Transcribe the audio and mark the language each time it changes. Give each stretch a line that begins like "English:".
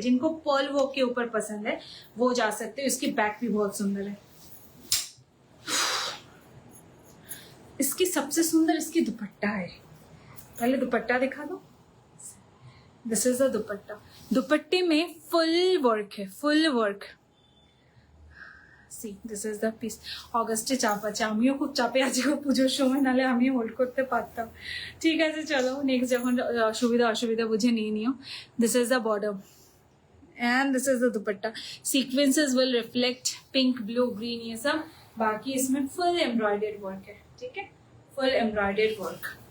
Hindi: जिनको pearl work के ऊपर पसंद है वो जा सकते हो। इसकी बैक भी बहुत सुंदर है। इसकी सबसे सुंदर इसकी दुपट्टा है, पहले दुपट्टा दिखा दो।
English: this is the dupatta,
Hindi: दुपट्टे में फुल वर्क है, full work.
English: See this is the piece.
Bangla: অগস্টে চাপ আছে, আমিও খুব চাপে আছি পুজোর সময়, নালে আমি হোল্ড করতে পারতাম। ঠিক আছে চলো, নেক্সট যখন সুবিধা অসুবিধা বুঝে নিয়ে নিও।
English: This is the border and this is the dupatta. Sequences will reflect pink blue green
Hindi: ये सब, बाकी इसमें फुल एम्ब्रॉयडर्ड वर्क है, ठीक है, फुल एम्ब्रॉयडर्ड वर्क।